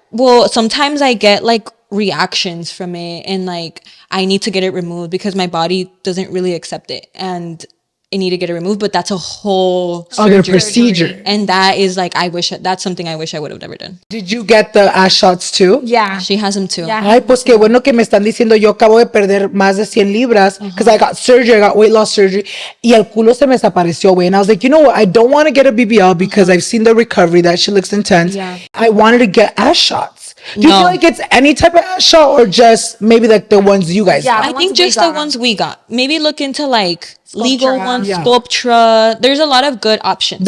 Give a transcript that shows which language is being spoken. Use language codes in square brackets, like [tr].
[en] Well, sometimes I get like reactions from it and like I need to get it removed because my body doesn't really accept it. And I need to get it removed, but that's a whole other procedure. And that is like, that's something I wish I would have never done. Did you get the ass shots too? Yeah. She has them too. Yeah. [es] Ay, pues qué bueno que me están diciendo, yo acabo de perder más de 100 libras [en] because I got surgery, I got weight loss surgery, [es] y el culo se me desapareció, güey. [en] And I was like, you know what? I don't want to get a BBL because I've seen the recovery. That shit looks intense. Yeah. I wanted to get ass shots. Do you feel like it's any type of ass shot or just maybe like the ones you guys got? I think just the ones we got. Maybe look into like legal ones, Yeah. Sculptra. There's a lot of good options.